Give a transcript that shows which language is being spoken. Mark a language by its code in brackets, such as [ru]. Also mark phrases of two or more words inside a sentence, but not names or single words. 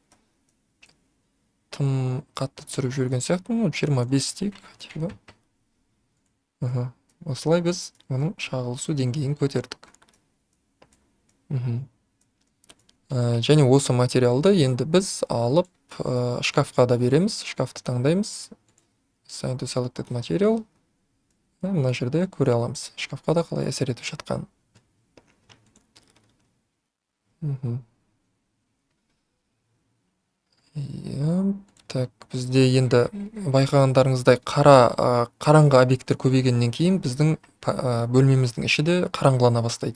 [kk] Тым қатты түсіріп жүрген сияқты, 25 дейік. Осылай біз оның шағылысу деңгейін көтердік. Және осы материалды енді біз алып шкафқа да береміз. Шкафты таңдаймыз. [en] Assign to selected material. [kk] Мына жерде көре аламыз. Шкафқа да қалай әсер етіп жатқан. Так, бізде енді байқағандарыңыздай қараңғы объекттер көбейгеннен кейін біздің бөлмеміздің іші де қараңғылана бастайды.